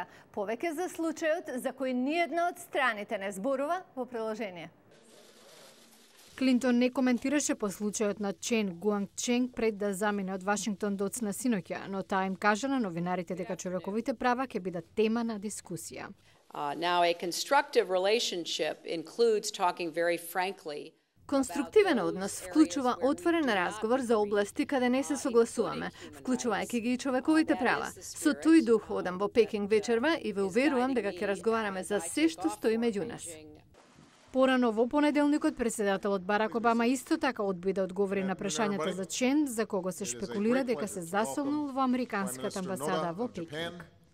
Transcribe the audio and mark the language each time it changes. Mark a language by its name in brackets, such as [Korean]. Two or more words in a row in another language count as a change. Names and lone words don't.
[Macedonian] Повеќе за случајот за кој ниедна од страните не зборува во приложение. Клинтон не коментираше по случајот на Чен Гуангченг пред да замине од Вашингтон доцна синоќа, но таа им кажа на новинарите дека човековите права ќе бидат тема на дискусија. [English] Now a constructive relationship includes talking very frankly. [Macedonian] Конструктивен однос вклучува отворен разговор за области каде не се согласуваме, вклучувајќи ги и човековите права. Со тој дух одам во Пекинг вечерва и ве уверувам дека ќе разговараме за се што стои меѓу нас. Порано во понеделникот председателот Барак Обама исто така одби да одговори на прашањата за Чен, за кого се шпекулира дека се засолнул во американската амбасада во Пекинг.